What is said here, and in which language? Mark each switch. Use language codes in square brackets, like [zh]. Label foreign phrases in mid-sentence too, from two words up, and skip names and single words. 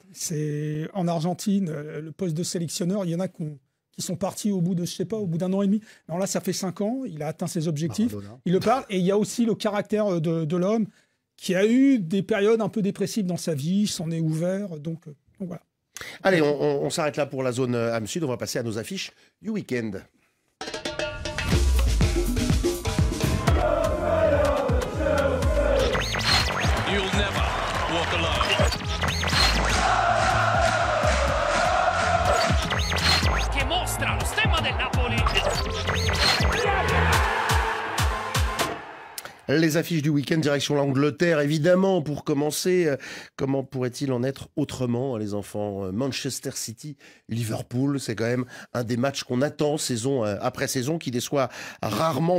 [fr] C'est en Argentine, le poste de sélectionneur, il y en a qui sont partis au bout de, je sais pas, au bout d'1 an et demi. Alors là, ça fait 5 ans, il a atteint ses objectifs, il le parle, et il y a aussi le caractère de l'homme. qui a eu des périodes un peu dépressives dans sa vie, s'en est ouvert, donc voilà. Allez, on s'arrête là pour la zone âme sud. On va passer à nos affiches du week-end. [en] You'll never walk alone. [it] Che mostra lo stemma del Napoli. [fr] Les affiches du week-end, direction l'Angleterre, évidemment, pour commencer. Comment pourrait-il en être autrement, les enfants? Manchester City, Liverpool, c'est quand même un des matchs qu'on attend saison après saison, qui déçoit rarement.